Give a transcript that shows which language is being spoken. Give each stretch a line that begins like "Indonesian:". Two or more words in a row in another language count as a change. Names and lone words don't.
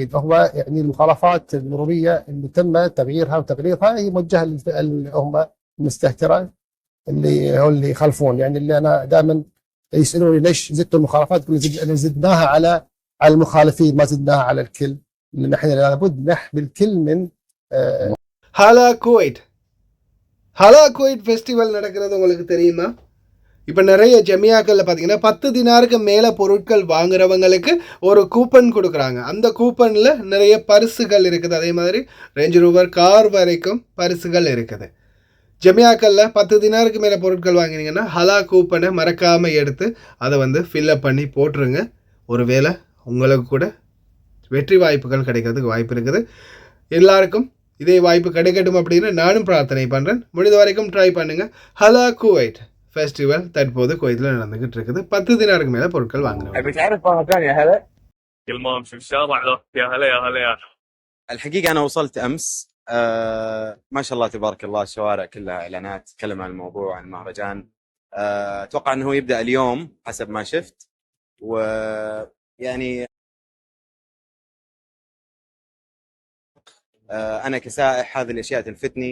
Arabic: هو يعني المخالفات المرورية اللي تم تغييرها وتقريرها هي موجهة اللي هم المستهترة اللي يخالفون. يعني اللي أنا دائما يسألوني ليش زدتوا المخالفات، يقول زدناها على المخالفين ما زدناها على الكل، لأن احنا لابد نحمي الكل من
Tamil: ஹலா குவைட் ஃபெஸ்டிவல் நடக்கிறது உங்களுக்கு தெரியுமா? இப்போ நிறைய ஜமியாக்களில் பார்த்தீங்கன்னா 10 தினாருக்கு மேலே பொருட்கள் வாங்குறவங்களுக்கு ஒரு கூப்பன் கொடுக்குறாங்க. அந்த கூப்பனில் நிறைய பரிசுகள் இருக்குது. அதே மாதிரி ரேஞ்ச் ரோவர் கார் வரைக்கும் பரிசுகள் இருக்குது. ஜமியாக்களில் 10 தினாருக்கு மேலே பொருட்கள் வாங்கினீங்கன்னா ஹலா கூப்பனை மறக்காமல் எடுத்து அதை ஃபில்லப் பண்ணி போட்டுருங்க. ஒருவேளை உங்களுக்கு கூட வெற்றி வாய்ப்புகள் கிடைக்கிறதுக்கு வாய்ப்பு இருக்குது. எல்லாருக்கும் இதே வாய்ப்பு கிடைக்கட்டும் அப்படின்னு நானும் பிரார்த்தனை பண்ணுறேன். முடிந்த வரைக்கும் ட்ரை பண்ணுங்கள். ஹலா குவைட் ஃபெஸ்டிவல் தற்போது குவைத்தில் நடந்துகிட்டு இருக்குது. 10 தினாருக்கு மேலே பொருட்கள் வாங்குறோம்.
Arabic: الحقيقة أنا وصلت أمس، ما شاء الله تبارك الله الشوارع كلها إعلانات تتكلم عن الموضوع، عن المهرجان. أتوقع أنه يبدأ اليوم حسب ما شفت، ويعني أنا كسائح هذه الأشياء تلفتني.